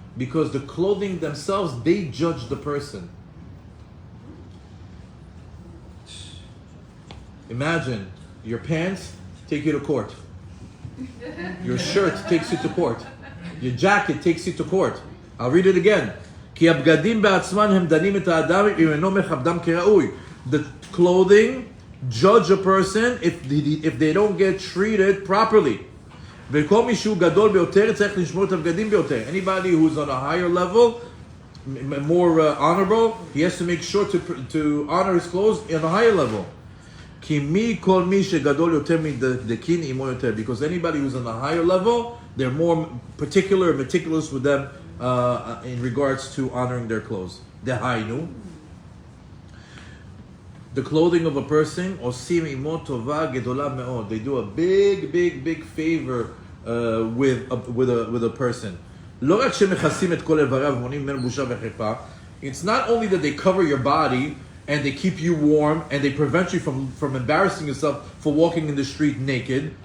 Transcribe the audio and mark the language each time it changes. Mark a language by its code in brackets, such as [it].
[en] Because the clothing themselves, they judge the person. Imagine, your pants take you to court. Your shirt takes you to court. Your jacket takes you to court. I'll read it again. [he] כי הבגדים בעצמם הם דנים את האדם אם אינו מכבדם כראוי. [en] The clothing judge a person if they don't get treated properly. [he] וכל מי שהוא גדול ביותר צריך לשמור את הבגדים ביותר. [en] Anybody who's on a higher level, more honorable, he has to make sure to honor his clothes in a higher level. [he] כי מי כל מי שגדול יותר מדקין עמו יותר. [en] Because anybody who's on a higher level, they're more particular and meticulous with them in regards to honoring their clothes. Dehainu, the clothing of a person, [he] osim imo tova gedola me'od. [en] They do a big favor with a person. [he] לא רק שמכסים את כל איבריו ומונעים ממנו בושה וחרפה. [en] It's not only that they cover your body and they keep you warm and they prevent you from embarrassing yourself for walking in the street naked.